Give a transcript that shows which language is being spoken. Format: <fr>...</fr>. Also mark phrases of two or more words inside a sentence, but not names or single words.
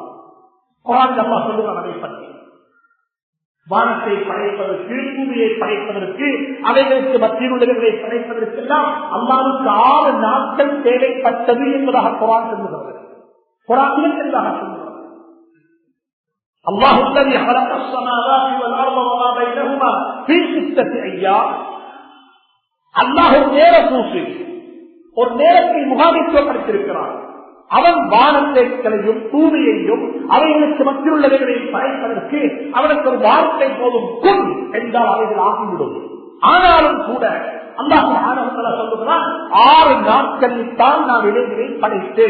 <ta>குர்ஆன் அல்லாஹ் சொல்லுகிறான் அதை பற்றி. வானத்தை படைப்பதற்கு, பூமியை படைப்பதற்கு, அவைகளுக்கு மத்தியில் உள்ளவர்களை படைப்பதற்கெல்லாம் அல்லாஹ்வுக்கு 6 நாட்கள் தேவைப்பட்டது என்பதாக குர்ஆன் சொல்லுகிறது. குர்ஆன் என்பதாக சொல்லுகிறது.</ta> <ar>அல்லாஹ் الذي خلق السماوات والارض وما بينهما في 6 ايام.</ar> <ta>அல்லாஹ் நேர சூசி, ஒரு நேரத்தை முகாமித்துவப்படுத்தியிருக்கிறார். அவன் வானத்தையும் பூமியையும் அவைகளுக்கு மத்தியில் உள்ளவைகளையும் படைப்பதற்கு அவனுக்கு ஒரு வார்த்தை போதும், குன் என்றால் அவைகள் ஆகிவிடும். ஆனாலும் கூட அல்லாஹ் சொல்லுகிறான், 6 நாட்களில் தான் நான் இளைஞரை படைத்தேன்.</ta>